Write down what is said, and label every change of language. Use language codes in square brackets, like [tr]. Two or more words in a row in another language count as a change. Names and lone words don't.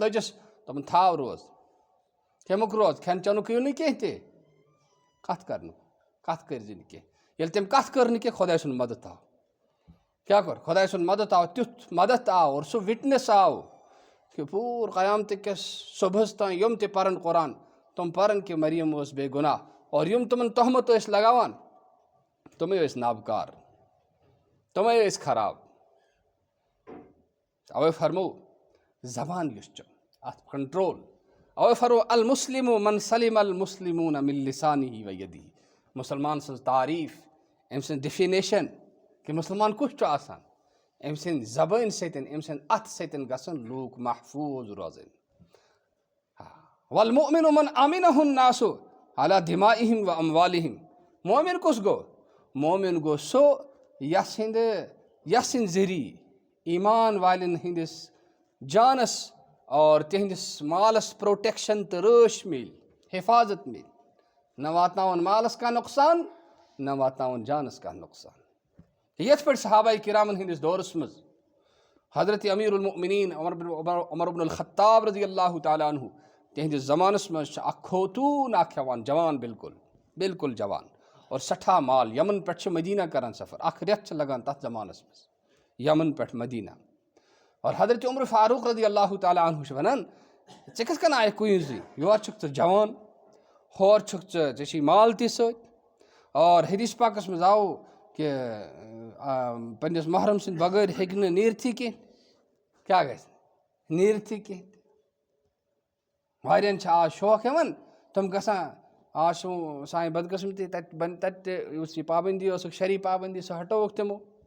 [ks] لٔجِس دوٚپُن تھاو روز کَمیُک روز کھٮ۪ن چٮ۪نُک یِیِو نہٕ کینٛہہ تہِ کَتھ کَرنُک کَتھ کٔرۍزِ نہٕ کینٛہہ ییٚلہِ تٔمۍ کَتھ کٔر نہٕ کینٛہہ خۄداے سُنٛد مدد آو کیٛاہ کوٚر خۄداے سُنٛد مدد آو تیُتھ مدد آو اور سُہ وِٹنٮ۪س آو کہِ پوٗرٕ قیامتہٕ کِس صُبحَس تام یِم تہِ پَرن قۄران تِم پَرن کہِ مریم ٲس بے گۄناہ اور یِم تِمَن تۄہمت ٲسۍ لگاوان تِمے ٲسۍ نابکار تِمے ٲسۍ خراب اَوَے فرمو زبان یُس چھُ اَتھ کَنٹرول اَوَے فرمو [ar] المُسلِم من سلم المسلموٗن من لسانہِ و یدیہِ [ks] مُسلمان سٕنٛز تعریٖف أمۍ سٕنٛز ڈِفِنیشَن کہِ مُسلمان کُس چھُ آسان أمۍ سٕنٛدِ زبٲنۍ سۭتۍ أمۍ سٕنٛدِ اَتھٕ سۭتۍ گژھن لوٗکھ محفوٗظ روزٕنۍ [ar] والمؤمن من امنہ الناس علی دمائہم و اموالہم [ks] مومن کُس گوٚو مومن گوٚو سُہ یَس سٕنٛدۍ ذٔریعہٕ ایٖمان والٮ۪ن ہٕنٛدِس جانَس اور تِہنٛدِس مالَس پرٛوٹٮ۪کشَن تہٕ رٲچھ میلہِ حِفاظت میلہِ نہ واتناوَن مالَس کانٛہہ نۄقصان نہ واتناوَن جانَس کانٛہہ نۄقصان یِتھ پٲٹھۍ صحابہ کِرامَن ہٕنٛدِس دورَس منٛز حضرت امیٖر المؤمنیٖن عمر بن الخطاب [ar] رضی اللہ تعالیٰ عنہ [ks] تِہنٛدِس زمانَس منٛز چھِ اَکھ خوتوٗن اَکھ ہٮ۪وان جوان بِلکُل جوان اور سٮ۪ٹھاہ مال یَمن پٮ۪ٹھ چھِ مدیٖنہ کَران سفر اَکھ رٮ۪تھ چھِ لگان تَتھ زمانَس منٛز یَمن پٮ۪ٹھ مدیٖنہ اور حضرت عمر فاروق [ar] رضی اللہ تعالیٰ عنہ [ks] چھِ وَنان ژےٚ کِتھ کٔنۍ آیکھ کُنی یورٕ چھُکھ ژٕ جوان ہورٕ چھُکھ ژےٚ چھُے مال تہِ سۭتۍ اور حدیٖث پاکَس منٛز آو کہِ پنٛنِس محرم سٕنٛدِ بغٲر ہیٚکہِ نہٕ نیٖرتھٕے کینٛہہ کیٛاہ گژھِ نیٖرتھٕے کینٛہہ واریاہَن چھِ آز شوق یِوان تِم گژھان آز چھُ سانہِ بدقٕسمتی تَتہِ تہِ یُس یہِ پابنٛدی ٲسٕکھ شرعی پابنٛدی سۄ ہٹووُکھ تِمو